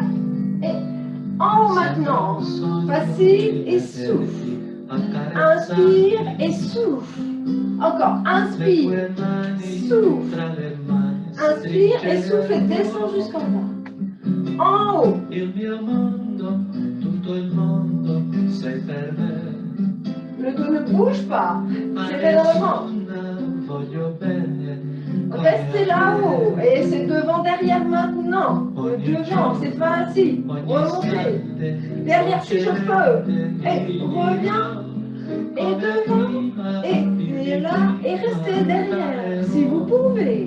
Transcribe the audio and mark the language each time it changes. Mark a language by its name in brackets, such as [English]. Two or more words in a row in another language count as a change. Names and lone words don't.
[French] Et en haut maintenant, facile et souffle. Inspire et souffle. Encore, inspire, souffle. Inspire et souffle et descend jusqu'en bas. En haut. [Italian] Il mio mondo, tutto il mondo, sei per me. [French] Le dos ne bouge pas. C'est dans le ventre. [Italian] Voglio bene. [French] Restez là-haut. Et c'est devant, derrière maintenant. Devant, c'est facile. Remontez. Derrière, c'est chauffeur. Et reviens. Et devant. Et là. Et restez derrière. Si vous pouvez.